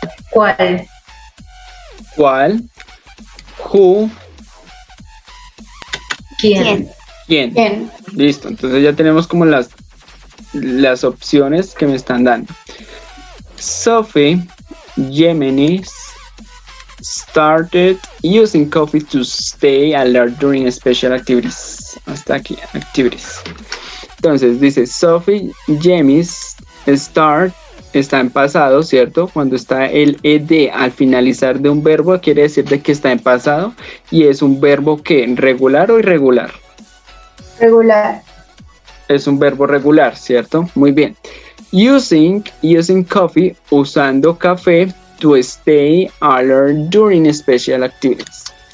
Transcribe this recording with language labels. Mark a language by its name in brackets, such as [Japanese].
[Spanish] ¿Cuál? [English] Who. [Spanish] ¿Quién? Listo, entonces ya tenemos como las opciones que me están dando. [English] Sophie Jimenez started using coffee to stay alert during special activities. [Spanish] Hasta aquí, activities. Entonces dice Sophie Jimenez está en pasado, ¿cierto? Cuando está el ed al finalizar de un verbo, quiere decir de que está en pasado y es un verbo que regular o irregular. Regular. Es un verbo regular, ¿cierto? Muy bien. [English] Using coffee, [Spanish] usando café [English] to stay alert during special activities.